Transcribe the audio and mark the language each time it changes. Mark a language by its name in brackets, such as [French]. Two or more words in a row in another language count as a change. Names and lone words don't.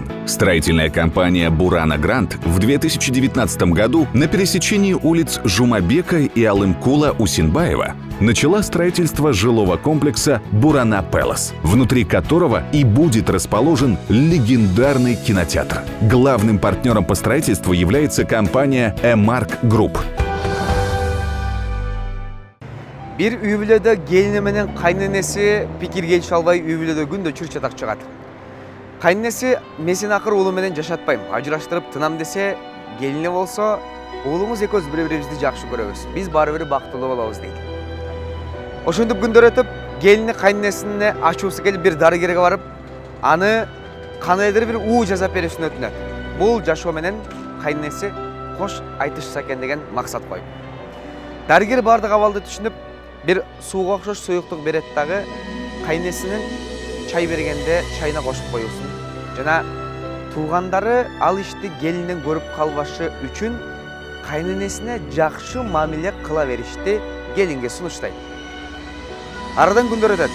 [Russian] Строительная компания «Бурана Грант» в 2019 году на пересечении улиц Жумабека и Алымкула-Усинбаева начала строительство жилого комплекса «Бурана Пэлас», внутри которого и будет расположен легендарный кинотеатр. Главным партнером по строительству является компания «Эмарк Групп». [Kyrgyz] Bir үй-бүлөдө келини менен кайненеси пикир келише албай үй-бүлөдө күндө чурчатак чыгат. Кайненеси мен акыр уулум менен жашатпайм, ажыраштырып тынам десе, келини болсо, уулуңуз экөөбүз бири-бирибизди жакшы көрөбүз. Биз баары бир бактылуу болобуз дейт. Ошентип күндөр өтүп, келини кайненесине ачуусу келип бир дарыгерге барып, аны кандайдыр бир уу жасап берүүсүн өтүнөт. Бул жашоо менен кайненеси кош айтышса экен деген максат коюп. Дарыгер бардык абалды түшүнүп, bir suuga окшош суюктук берет дагы, кайнесинин чай бергенде чайына кошуп коюусун. Жана туугандары ал ишти келинден көрүп калбашы үчүн кайненесине жакшы мамиле кыла беришти келинге сунуштайт. Арадан күндөр өтөт.